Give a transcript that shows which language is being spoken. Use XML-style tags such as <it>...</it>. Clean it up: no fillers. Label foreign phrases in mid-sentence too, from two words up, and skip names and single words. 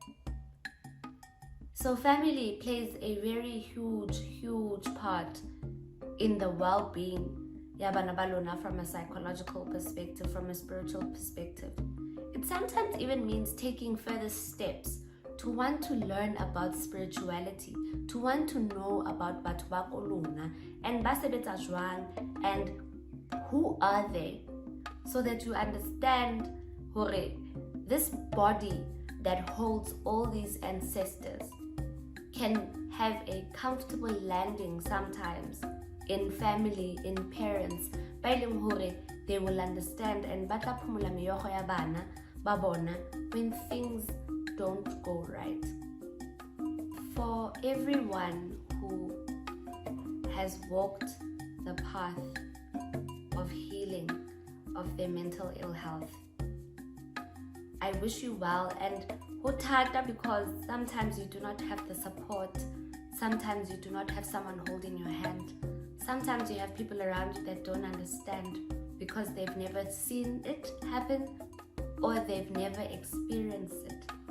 <en>So family plays a very huge part in the well-being</en> <st>yabana balona</st> <en>from a psychological perspective, from a spiritual perspective. It sometimes even means taking further steps to want to learn about spirituality, to want to know about</en> <st>batho ba ko lona</st> <en>and</en> <st>ba sebetsa jwang</st> <en>and who are they, so that you understand hore this body that holds all these ancestors can have a comfortable landing sometimes in family, in parents,</en> <st>ba eleng hore</st> <en>they will understand and</en> <st>ba tla phumula meyogo ya bana ba bona</st> <en>when things don't go right. For everyone who has walked the path of healing of their mental ill health, I wish you well, and hotata, because sometimes you do not have the support, sometimes you do not have someone holding your hand, sometimes you have people around you that don't understand because they've never seen it happen or they've never experienced it.</en>